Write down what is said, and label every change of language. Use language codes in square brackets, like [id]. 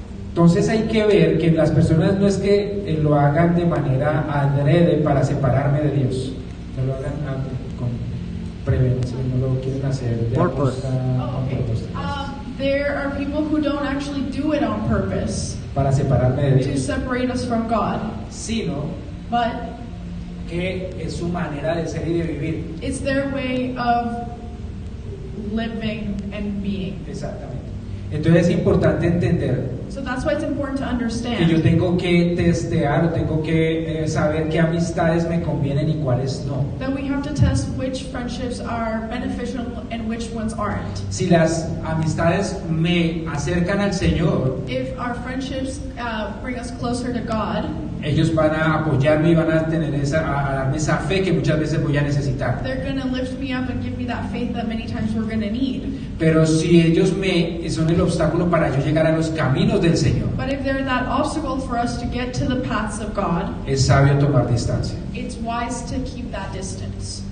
[es] Entonces hay que ver que las personas no es que lo hagan de manera adrede para separarme de Dios, no lo hagan con prevención, no lo quieren hacer de aposta, [en] Oh, okay. There are people who don't actually do it on purpose [es] para separarme de [en] to [es] Dios, [en] separate us from God, [es] sino [en] but [es] que es su manera de ser y de vivir. [en] it's their way of living and being. [es] Exactamente. Entonces es importante entender [en] So that's why it's important to [es] que yo [en] understand [es] tengo que testear, tengo que saber qué amistades me convienen y cuáles no. [en] that we have to test which friendships are beneficial and which ones aren't. [es] Si las amistades me acercan al Señor, [en] If our friendships bring us closer to God, [es] ellos van a apoyarme y van a tener a darme esa fe que muchas veces voy a necesitar. [en] they're going to lift me up and give me that faith that many times we're going to need. [es] Pero si ellos son el obstáculo para yo llegar a los caminos del Señor, [en] But if they're that obstacle for us to get to the paths of God, [es] es sabio tomar distancia. [en] it's wise to keep that distance.